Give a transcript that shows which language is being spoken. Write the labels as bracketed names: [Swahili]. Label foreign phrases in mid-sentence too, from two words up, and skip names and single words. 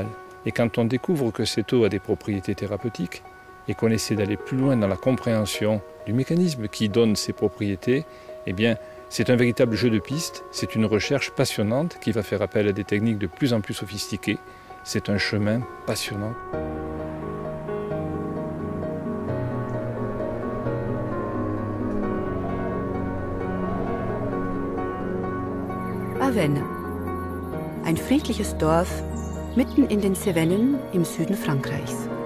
[French] Et quand on découvre que cette eau a des propriétés thérapeutiques et qu'on essaie d'aller plus loin dans la compréhension du mécanisme qui donne ces propriétés, eh bien, c'est un véritable jeu de piste, c'est une recherche passionnante qui va faire appel à des techniques de plus en plus sophistiquées. C'est un chemin passionnant. [German] Avesnes, ein friedliches Dorf mitten in den Cevennen im Süden Frankreichs.